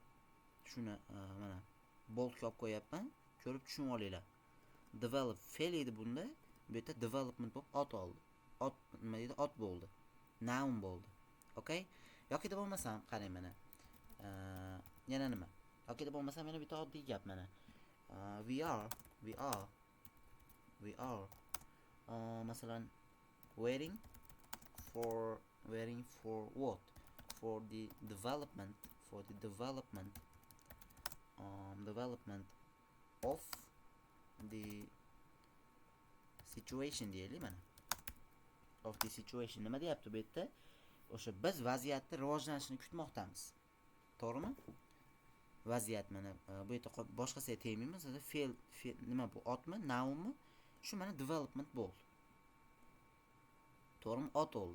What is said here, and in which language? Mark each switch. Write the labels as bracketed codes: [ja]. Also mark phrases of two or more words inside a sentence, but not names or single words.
[uz] Shuni mana boldga olib qo'yapman. Ko'rib tushunib olinglar. Develop fe'l edi bunda. Bu yerda development bo'lib ot oldi. Ot nima deydi? Ot bo'ldi. Noun bo'ldi. Okay? Yoki da bo'lmasam qarang mana. Yana nima? Yoki da bo'lmasam yana bitta oddiy gap mana. [en] We are masalan waiting for what? For the development of the situation [uz] deylik mana. [en] Of the situation [uz] nima deyapti bu yerda? O'sha biz vaziyatni rivojlanishini kutmoqdamiz. To'g'rimi? Vaziyat mana bu yerda boshqasiga tegmaymiz. Fe'l nima bu? Otmi, nounmi? Shu mana development bo'ldi. To'g'rimi? Ot oldi.